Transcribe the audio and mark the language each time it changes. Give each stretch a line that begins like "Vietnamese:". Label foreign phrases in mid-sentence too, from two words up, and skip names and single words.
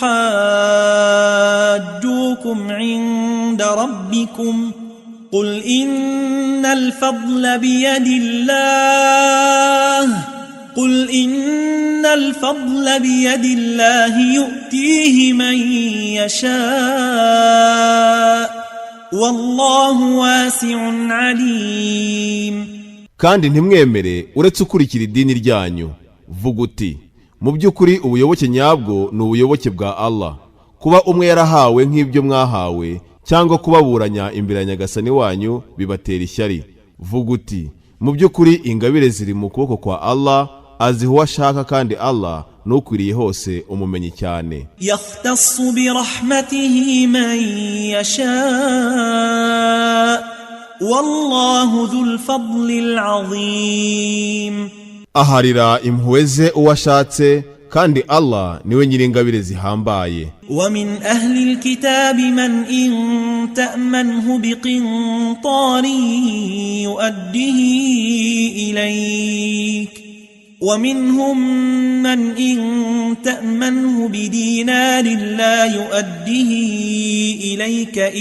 Arabic: يحاجوكم عند ربكم قل إن الفضل بيد الله يؤتيه من يشاء والله واسع عليم.
Kinyarwanda: kandi ntimwemere uretse ukurikira idini ryanyu. Vuga uti, mu by'ukuri ubuyoboke nyabwo ni ubuyoboke bwa Allah. Kuba umwe yarahawe nk'ibyo mwahawe cyangwa kubaburanya imbere ya Nyagasani wanyu bibatera ishyari. Vuga uti, mu by'ukuri ingabire ziri mu kuboko kwa Allah, aziha uwo ashaka, kandi Allah nukwiriye hose umumenyi cyane.
Arabic: يختص برحمته من يشاء والله ذو الفضل العظيم.
Kinyarwanda: aharira impuhwe ze uwo ashatse, kandi Allah niwe nyir'ingabire zihambaye.
Arabic: ومن أهل الكتاب من إن تأمنه بقنطار يؤديه إليك ومنهم من إن تأمنه بدينار لا يؤديه إليك